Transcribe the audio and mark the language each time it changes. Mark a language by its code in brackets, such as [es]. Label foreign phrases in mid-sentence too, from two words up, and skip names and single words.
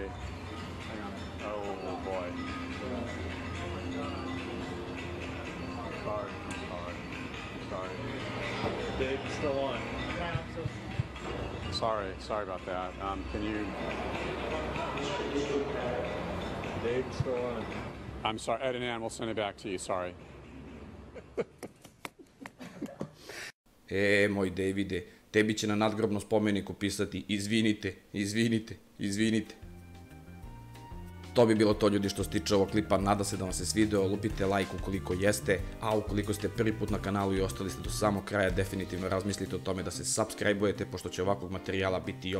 [en] Hang on. Oh, boy. Sorry. Dave's still on. Sorry about that. Can you... Dave's still on. I'm sorry, Ed and Ann, we'll send it back to you, sorry. [sr] Moj Davide, tebi će na nadgrobnom spomeniku pisati izvinite. To bi bilo to, ljudi, što se tiče ovog klipa. Nada se da vam se svideo, lupite like ukoliko jeste, a ukoliko ste prvi put na kanalu i ostali ste do samog kraja, definitivno razmislite o tome da se subscribe-ujete, pošto će ovakvog materijala biti još.